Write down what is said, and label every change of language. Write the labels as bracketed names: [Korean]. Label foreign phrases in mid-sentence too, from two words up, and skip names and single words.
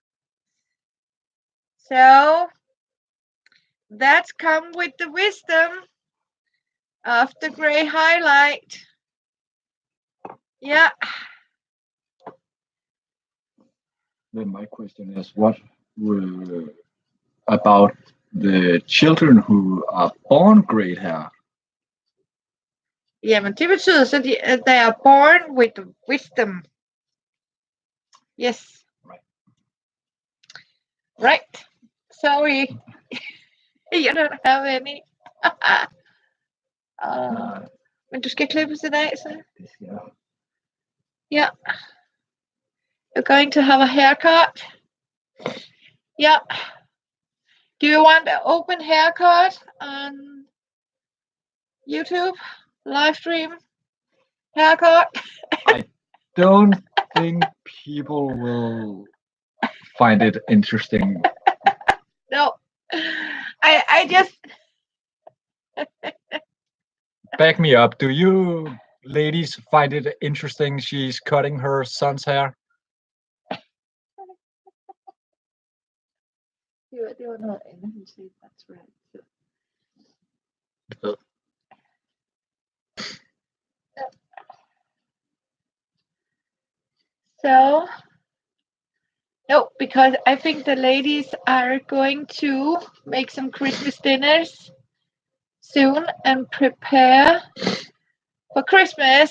[English] So that's come with the wisdom of the gray highlight. Yeah. Then my question is, what about the children who are born great hair? [Danish] Jamen, det betyder så, at [English] they are born with wisdom. Yes. Right. Sorry. You don't have any. [Danish] Men du skal klippes i dag, så. [English] Yeah. You're going to have a haircut. Yeah. Do you want an open haircut on YouTube? Live stream haircut? I don't think people will find it interesting. No. I just Back me up. Do you ladies find it interesting she's cutting her son's hair? [Danish] det var noget andet, hun sagde. [English] That's right. So, no, because I think the ladies are going to make some Christmas dinners soon and prepare for Christmas.